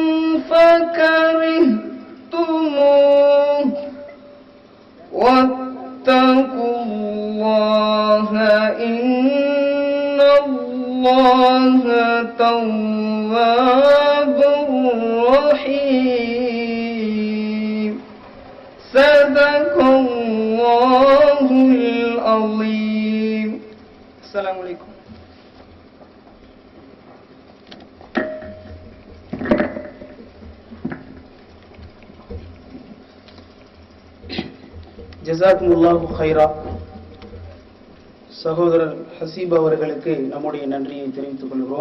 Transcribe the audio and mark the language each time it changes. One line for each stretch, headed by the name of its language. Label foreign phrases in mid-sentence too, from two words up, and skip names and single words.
Arabic: فكرهتموه واتقوا الله إن الله تواب رحيم. صدق الله العظيم. السلام عليكم. جزاكم الله خيرا.
Tamil: சகோதரர் ஹசீப் அவர்களுக்கு நம்முடைய நன்றியை தெரிவித்துக் கொள்கிறோம்.